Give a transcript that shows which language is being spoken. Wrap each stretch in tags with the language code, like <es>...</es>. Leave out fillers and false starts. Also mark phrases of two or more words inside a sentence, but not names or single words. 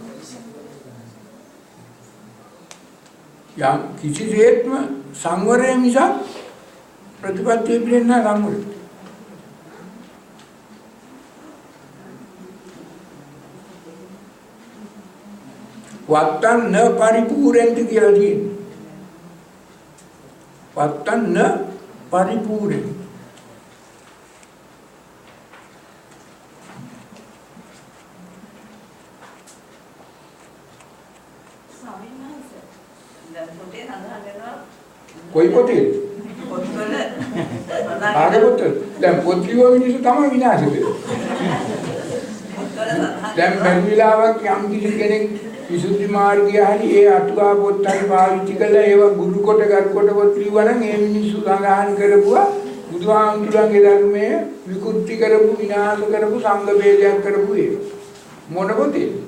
<si>යම් කිසිසේත්ම සංවරය මිසක් ප්‍රතිපත්තිය පිළිෙන්නේ නැහැ සංවරය.</si> <pi>වත්තං න පරිපූර්ණති කියලා තියෙනවා. වත්තං න පරිපූර්ණති. कोई पोते आगे पोते</pi> <si>දැන් පොත් ලියව මිනිස්සු තමයි විනාශ වෙන්නේ. දැන් බැරිලාවක් යම් කිසි කෙනෙක් විසුද්ධි මාර්ගය හරි ඒ අටුවා පොත් හරි පාවිච්චි කළා ඒව ගුරු කොට ගත් කොට පොත් ලියවනම් ඒ මිනිස්සු සඳහන් කරපුවා බුදුහාමුදුරන්ගේ ධර්මයේ විකෘති කරපු විනාශ කරපු සංඝ වේදයක් කරපු ඒ මොන පොතේ</si>